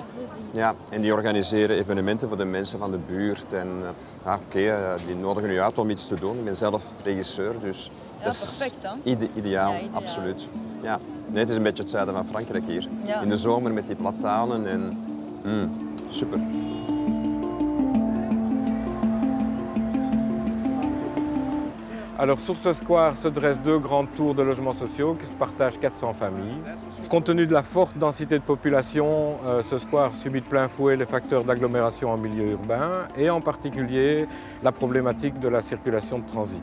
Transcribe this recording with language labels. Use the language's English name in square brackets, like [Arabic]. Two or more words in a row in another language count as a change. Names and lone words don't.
[Dutch] Ja, en die organiseren evenementen voor de mensen van de buurt. En die nodigen u uit om iets te doen. Ik ben zelf regisseur, dus dat is perfect, hè? ideaal, Ja, ideaal. absoluut. Ja. Nee, het is een beetje het zuiden van Frankrijk hier. Ja. In de zomer met die platanen en super. [French] Alors sur ce square se dressent 2 grandes tours de logements sociaux qui se partagent 400 familles. Compte tenu de la forte densité de population, ce square subit de plein fouet les facteurs d'agglomération en milieu urbain et en particulier la problématique de la circulation de transit.